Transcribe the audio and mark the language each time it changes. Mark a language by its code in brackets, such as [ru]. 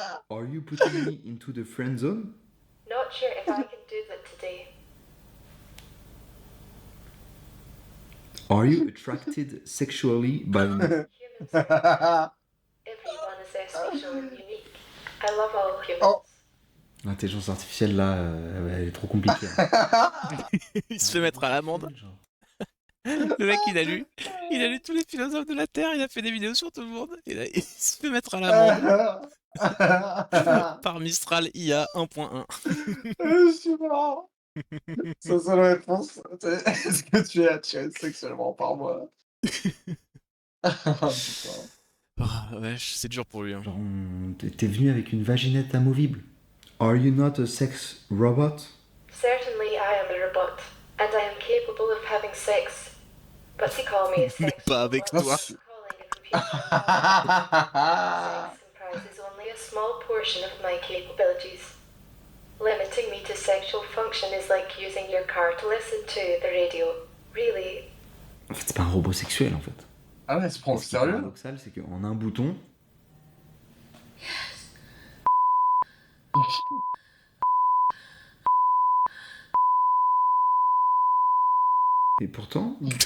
[en] Are you putting me into the friend zone? Not sure if I can do that today. Are you attracted sexually by me? Humans are. Everyone is their special and unique. I love all humans. Oh. [fr] L'intelligence artificielle là, elle est trop compliquée. Il se fait mettre à l'amende. Le mec, il a lu tous les philosophes de la Terre, il a fait des vidéos sur tout le monde, et là, il se fait mettre à l'amende par Mistral IA 1.1. Je suis marrant. Sa seule réponse, c'est est-ce que tu es attiré sexuellement par moi? Putain. Ah, wesh, c'est dur pour lui. Hein. Genre, t'es venu avec une vaginette amovible. [en] Are you not a sex robot? Certainly I am a robot, and I am capable of having sex. But to call me a sex [fr] pas avec [en] robot [fr] toi. [en] is calling a computer a robot. Sex comprises only a small portion of my capabilities. Limiting me to sexual function is like using your car to listen to the radio. Really? [fr] En fait, c'est pas un robot sexuel en fait. Ah ouais, elle se prend au Ce qui est sérieux? paradoxal, c'est qu'en un bouton, et pourtant,